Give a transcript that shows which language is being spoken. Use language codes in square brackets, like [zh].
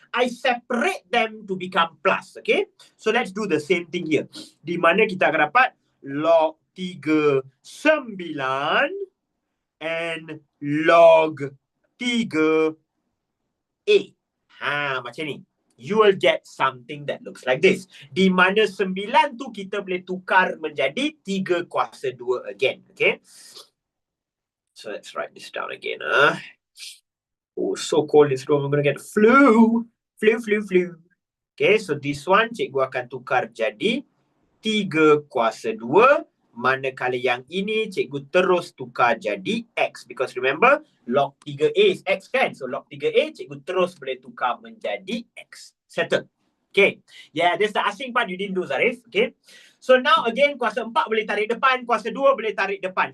[en] I separate them to become plus. Okay. So let's do the same thing here. [ms] Di mana kita akan dapat log 3 9 and log 3A. Macam ni. [en] You will get something that looks like this. [ms] Di mana 9 tu kita boleh tukar menjadi 3 kuasa 2 again. [en] Okay. So let's write this down again. Oh, so cold this room. I'm going to get flu. [ms] Flu. [en] Okay, so this one [ms] cikgu akan tukar jadi 3 kuasa 2. Manakala yang ini cikgu terus tukar jadi X. [en] Because remember, log 3A is X kan? So log 3A [ms] cikgu terus boleh tukar menjadi [en] X. Settle. Okay. Yeah, that's the asing part you didn't do, Zarif. Okay. So now again, [ms] kuasa 4 boleh tarik depan, kuasa 2 boleh tarik depan.